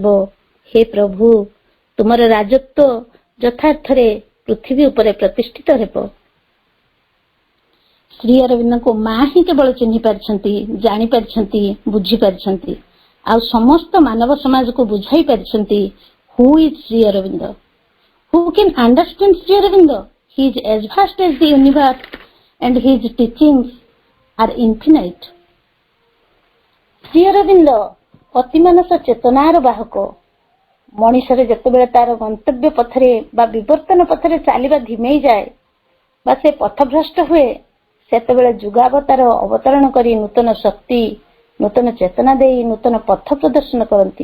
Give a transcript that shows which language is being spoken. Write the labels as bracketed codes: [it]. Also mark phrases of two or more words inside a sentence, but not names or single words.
[or] ହେ ପ୍ରଭୁ, ତୁମର ରାଜତ୍ୱ ଯଥାର୍ଥରେ ପୃଥିବୀ ଉପରେ ପ୍ରତିଷ୍ଠିତ ହେବ। ଶ୍ରୀ ଅରବିନ୍ଦଙ୍କୁ ମା ହିଁ କେବଳ ଚିହ୍ନି ପାରିଛନ୍ତି, ଜାଣିପାରିଛନ୍ତି, ବୁଝିପାରିଛନ୍ତି, ଆଉ ସମସ୍ତ ମାନବ ସମାଜକୁ ବୁଝାଇ ପାରିଛନ୍ତି [en] who is [or] ଶ୍ରୀ ଅରବିନ୍ଦ। [en] Who can understand Sri Aurobindo? He is as vast as the universe and his teachings are infinite. [or] ଶ୍ରୀ ଅରବିନ୍ଦ ଅତିମାନସ ଚେତନାର ବାହକ। ମଣିଷରେ ଯେତେବେଳେ ତାର ଗନ୍ତବ୍ୟ ପଥରେ ବା ବିବର୍ତ୍ତନ ପଥରେ ଚାଲିବା ଧିମେଇ ଯାଏ ବା ସେ ପଥଭ୍ରଷ୍ଟ ହୁଏ, ସେତେବେଳେ ଯୁଗାବତାର ଅବତରଣ କରି ନୂତନ ଶକ୍ତି, ନୂତନ ଚେତନା ଦେଇ ନୂତନ ପଥ ପ୍ରଦର୍ଶନ କରନ୍ତି।